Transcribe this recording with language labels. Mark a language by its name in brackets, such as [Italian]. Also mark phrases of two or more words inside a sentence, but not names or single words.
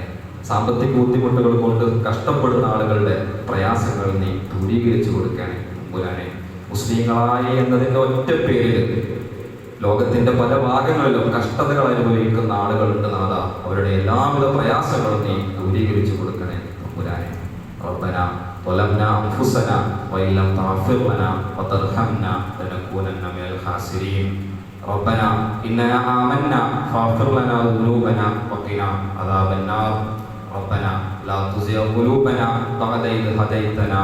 [Malayalam] സാമ്പത്തിക ബുദ്ധിമുട്ടുകൾ കൊണ്ട് കഷ്ടപ്പെടുന്ന ആളുകളുടെ പ്രയാസങ്ങൾ നീ ദൂരീകരിച്ചു കൊടുക്കണേ തമ്പുരാനെ. മുസ്ലിങ്ങളായി എന്നതിൻ്റെ ഒറ്റ പേരിൽ ലോകത്തിന്റെ പല ഭാഗങ്ങളിലും കഷ്ടതകൾ അനുഭവിക്കുന്ന ആളുകളുണ്ട് നാഥ. അവരുടെ എല്ലാവിധ പ്രയാസങ്ങളും നീ ദൂരീകരിച്ചു കൊടുക്കണേ തമ്പുരാനെ. [Arabic] റബ്ബനാ ظلمنا أنفسنا وإن لم تغفر لنا وترحمنا لنكونن من الخاسرين ربنا إننا آمنا فاغفر لنا ذنوبنا وقنا عذاب النار ربنا لا تزغ قلوبنا بعد إذ هديتنا